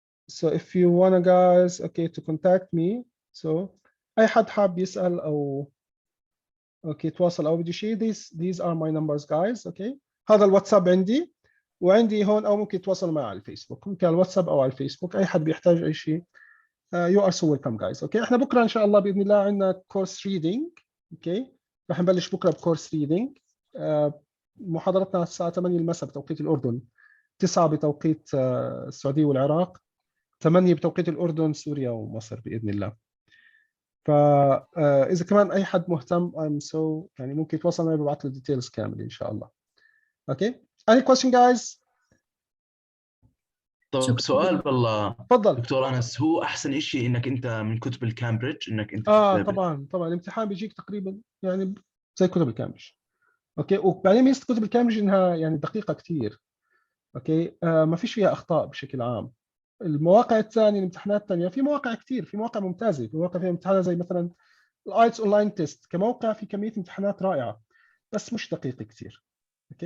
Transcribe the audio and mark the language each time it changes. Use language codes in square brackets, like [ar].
[en] So if you wanna guys okay to contact me, so [ar] اي حد حاب يسال او اوكي تواصل او بدي شيء، [en] these are my numbers guys okay. [ar] هذا الواتساب عندي وعندي هون، او ممكن تواصلوا معي على الفيسبوك، ممكن على الواتساب او على الفيسبوك، اي حد بيحتاج اي شيء. [en] you are so welcome guys okay. [ar] احنا بكره ان شاء الله باذن الله عندنا كورس ريدنج اوكي، رح نبلش بكره بكورس ريدنج. محاضرتنا الساعه 8 المساء بتوقيت الاردن، 9 بتوقيت السعوديه والعراق، 8 بتوقيت الاردن سوريا ومصر باذن الله. فاذا كمان اي حد مهتم يعني ممكن يتواصل معي، ببعث له ديتيلز كامله ان شاء الله. [en] Okay any question guys؟ [ar] طب سؤال بالله. تفضل دكتور انس، هو احسن شيء انك انت من كتب الكامبريدج انك انت طبعا الامتحان بيجيك تقريبا يعني زي كتب الكامبريدج اوكي. وبعدين ميزه كتب الكامبريدج انها يعني دقيقه كثير اوكي. ما فيش فيها اخطاء بشكل عام. المواقع الثانيه الامتحانات الثانيه في مواقع كثير، في مواقع ممتازه، في مواقع فيها امتحانات زي مثلا الايتس اونلاين تيست كموقع، في كميه امتحانات رائعه بس مش دقيق كثير اوكي.